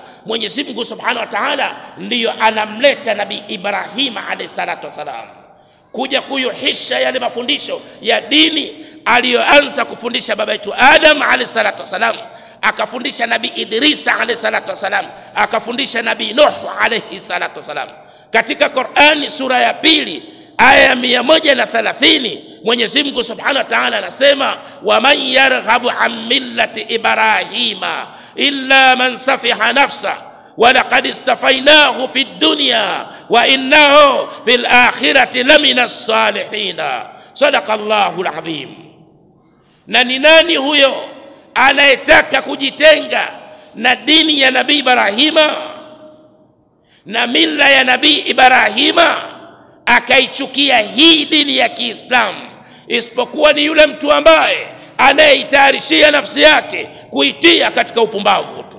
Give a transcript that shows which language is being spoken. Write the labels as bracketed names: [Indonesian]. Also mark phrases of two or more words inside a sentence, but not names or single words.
[Swahili] Mwenyezi Mungu [Arabic] سبحانه وتعالى [Swahili] ndiyo anamleta Nabii Ibrahim [Arabic] عليه الصلاة والسلام [Swahili] kuja kuyuhisha yale mafundisho ya dini aliyoanza kufundisha baba yetu Adam [Arabic] عليه الصلاة والسلام, [Swahili] akafundisha Nabii Idris [Arabic] عليه الصلاة والسلام, [Swahili] akafundisha Nabii Nuh [Arabic] عليه الصلاة والسلام. [Swahili] Katika Qur'ani sura ya 2 aya 130 Mwenyezi Mungu [Arabic] سبحانه وتعالى anasema, ومن يرغب عن ملة إبراهيم إلا من سفه نفسه ولقد اصطفيناه في الدنيا وإنه في الآخرة لمن الصالحين. صدق الله العظيم. [Swahili] Na ni nani huyo anayetaka kujitenga na dini ya Nabii Ibrahima na mila ya Nabii Ibrahima akaichukia hii dini ya Kiislamu, isipokuwa ni yule mtu ambaye anayeitarishia nafsi yake kuitia katika upumbavu tu.